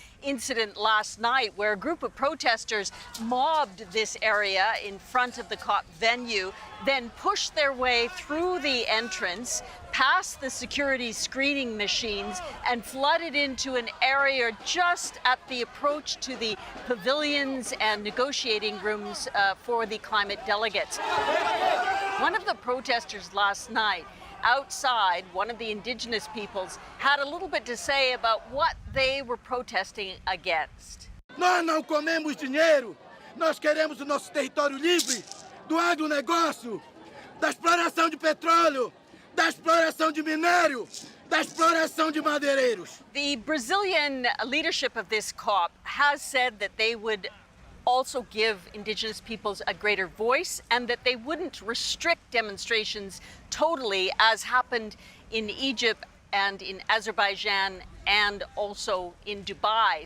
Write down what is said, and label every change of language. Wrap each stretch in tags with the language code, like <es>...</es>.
<en>incident last night where a group of protesters mobbed this area in front of the COP venue, then pushed their way through the entrance, past the security screening machines, and flooded into an area just at the approach to the pavilions and negotiating rooms for the climate delegates. One of the protesters last night outside, one of the indigenous peoples, had a little bit to say about what they were protesting against.</en> <pt>Nós não comemos dinheiro. Nós queremos o nosso território livre do agronegócio, da exploração de petróleo, da exploração de minério, da exploração de madeireiros.</pt> <en>The Brazilian leadership of this COP has said that they would also give Indigenous peoples a greater voice and that they wouldn't restrict demonstrations totally, as happened in Egypt and in Azerbaijan and also in Dubai.</en>